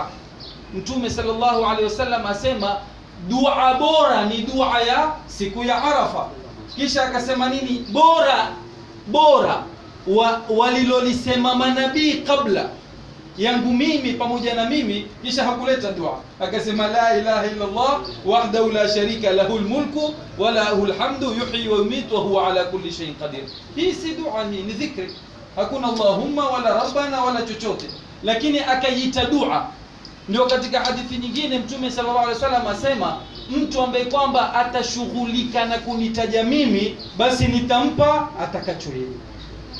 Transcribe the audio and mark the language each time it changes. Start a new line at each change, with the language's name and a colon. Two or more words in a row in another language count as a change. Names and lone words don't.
Swahili: Mtume
Arabic: صلى الله عليه وسلم
Swahili: asema dua bora ni dua ya siku ya Arafa. Kisha akasema nini? Bora walilolisema manabii kabla yangu mimi pamoja na mimi. Kisha hakuleta dua, akasema
Arabic: لا إله إلا الله وحده لا شريك له الملك وله الحمد يحيي ويميت وهو على كل شيء قدير.
Swahili: Hii si dua, hii ni dhikri. Hakuna Allahumma wala rabbana wala chochote, lakini akaita dua. Ndio katika hadithi nyingine Mtume
Arabic: صلى الله عليه وسلم
Swahili: asema, mtu ambaye kwamba atashughulika na kunitaja mimi, basi nitampa atakacho yeye.